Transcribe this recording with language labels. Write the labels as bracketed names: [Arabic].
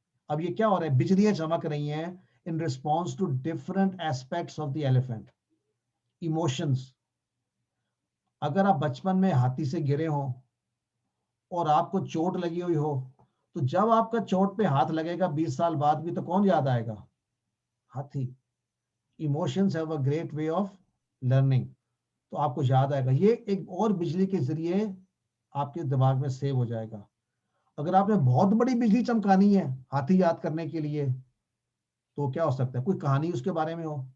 [Urdu] اب یہ کیا ہو رہا ہے؟ بجلیاں چمک رہی ہیں [English] in response to different aspects of the elephant. Emotions. [Urdu] اگر آپ بچپن میں ہاتھی سے گرے ہوں اور آپ کو چوٹ لگی ہوئی ہو تو جب آپ کا چوٹ پہ ہاتھ لگے گا 20 سال بعد بھی تو کون یاد آئے گا؟ ہاتھی. [English] Emotions have a great way of learning. [Urdu] تو آپ کو یاد آئے گا. یہ ایک اور بجلی کے ذریعے آپ کے دماغ میں سیو ہو جائے گا. اگر آپ نے بہت بڑی بجلی چمکانی ہے ہاتھی یاد کرنے کے لیے تو کیا ہو سکتا ہے؟ کوئی کہانی اس کے بارے میں ہو.